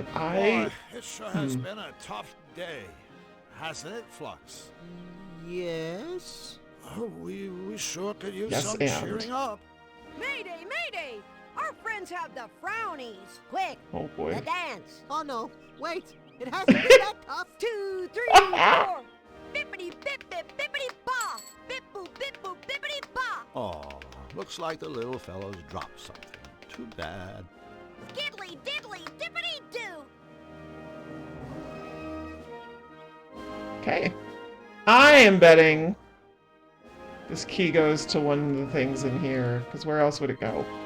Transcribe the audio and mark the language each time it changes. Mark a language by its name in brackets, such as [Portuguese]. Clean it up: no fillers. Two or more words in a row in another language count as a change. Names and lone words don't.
[English] Boy, it sure has been a tough day, hasn't it, Flux? Yes? Oh, we sure could use Yes, some and. cheering up. Mayday, mayday! Our friends have the frownies. Quick, Oh the boy. dance. Oh no, wait. It hasn't been that tough. 2, 3, 4. Bippity bip bip bippity ba. Bip boop bip boop bippity ba. Oh, looks like the little fellow's dropped something. Too bad. Skiddly diddly dippity doo. Okay. I am betting this key goes to one of the things in here, because where else would it go?